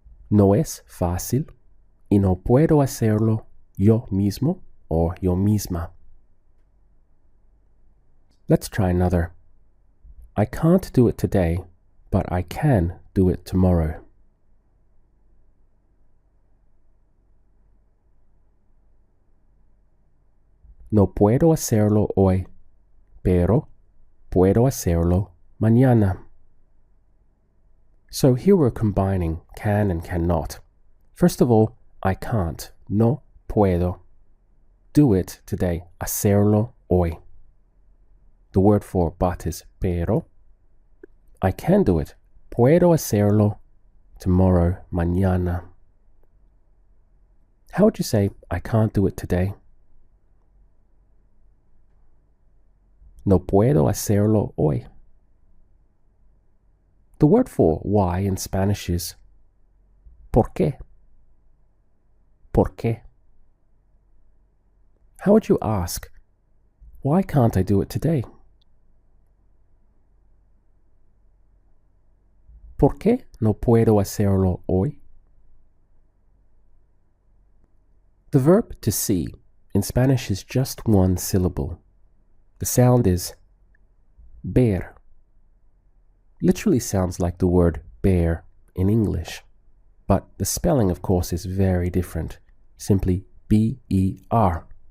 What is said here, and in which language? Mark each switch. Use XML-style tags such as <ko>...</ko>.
<es>No es fácil y no puedo hacerlo yo mismo or yo misma.</es> <en>Let's try another. I can't do it today, but I can do it tomorrow.</en> <es>No puedo hacerlo hoy, pero puedo hacerlo mañana.</es> <en>So here we're combining can and cannot. First of all, I can't,</en> <es>no puedo.</es> <en>Do it today,</en> <es>hacerlo hoy.</es> <en>The word for but is pero. I can do it.</en> <es>Puedo hacerlo</es> <en>tomorrow,</en> <es>mañana.</es> <en>How would you say, I can't do it today?</en> <es>No puedo hacerlo hoy.</es> <en>The word for why in Spanish is</en> <es>¿por qué? ¿Por qué?</es> <en>How would you ask, why can't I do it today?</en> <es>¿Por qué no puedo hacerlo hoy?</es> <en>The verb to see in Spanish is just one syllable. The sound is ver. Literally sounds like the word bear in English, but the spelling, of course, is very different, simply B-E-R.</en>